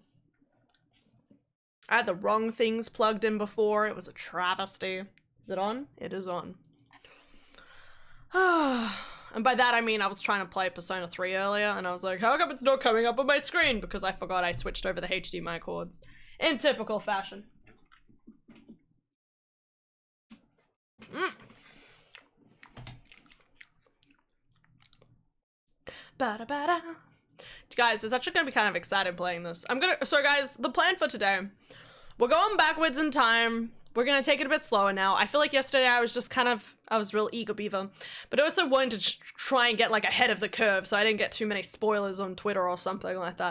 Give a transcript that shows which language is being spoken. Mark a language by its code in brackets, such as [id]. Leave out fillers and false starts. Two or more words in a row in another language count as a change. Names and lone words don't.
[en] I had the wrong things plugged in before. It was a travesty. Is it on? It is on. And by that I mean I was trying to play Persona 3 earlier, and I was like, how come it's not coming up on my screen? Because I forgot I switched over the HDMI cords. In typical fashion. Ba-da-ba-da. Guys, it's actually gonna be kind of exciting playing this. So guys, the plan for today, we're going backwards in time. We're gonna take it a bit slower now. I feel like yesterday I was just I was real eager beaver, but I also wanted to try and get like ahead of the curve so I didn't get too many spoilers on Twitter or something like that.